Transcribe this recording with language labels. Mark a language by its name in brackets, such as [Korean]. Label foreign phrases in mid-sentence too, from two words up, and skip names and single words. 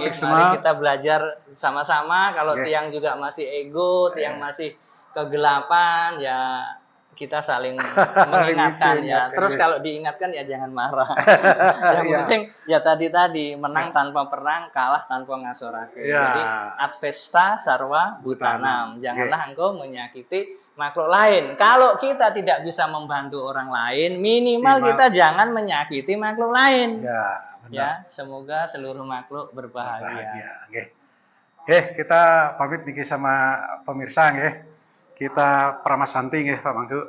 [Indonesian] Mari kita belajar sama-sama. Kalau tiang juga masih ego, tiang masih kegelapan, ya kita saling mengingatkan ya. Terus kalau diingatkan ya jangan marah. Yang penting ya tadi [Javanese] menang tanpa perang, kalah tanpa ngasorake. [Sanskrit] Jadi advesta sarwa butanam. [Indonesian] Janganlah engkau menyakiti makhluk lain. Kalau kita tidak bisa membantu orang lain, minimal kita jangan menyakiti makhluk lain. Ya, semoga seluruh makhluk berbahagia. Kita pamit niki sama pemirsa Kita Pramasanti Pak Mangku.